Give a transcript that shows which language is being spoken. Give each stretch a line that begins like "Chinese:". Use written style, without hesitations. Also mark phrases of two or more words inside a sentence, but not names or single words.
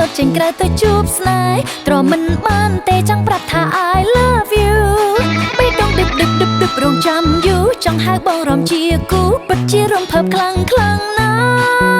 Khmer: តចេញក្រៅទៅជួបស្នេហ៍ទ្រាំមិនបានទេចង់ប្រាប់ថា
English: I love you
Khmer: បេះដូងដឹករងចាំយូរចង់ហៅបងរំជាគូពិតជារំភើបខ្លាំងណាស់